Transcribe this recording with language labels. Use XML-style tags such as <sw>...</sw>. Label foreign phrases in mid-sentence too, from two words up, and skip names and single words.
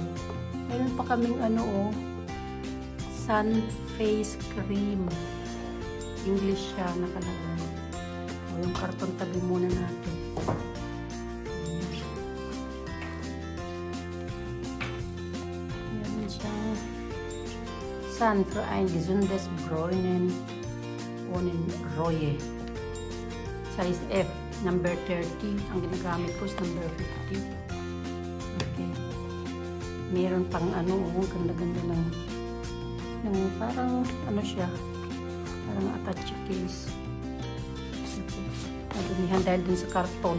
<tl>Meron pa kaming ano oh,</tl> <en>sun face cream.</en> <tl>English siya nakalagay. O, yung karton tabi muna natin. Meron siyang sun</tl> <de>für ein gesundes Bräunen ohne Reue.</de> <en>Size F, number 30.</en> <tl>Ang ginagamit ko is number 50. Meron pang ano, ganda-ganda ng parang ano siya, parang</tl> <en>attache case.</en> <tl>Nadumihan dahil dun sa karton.</tl>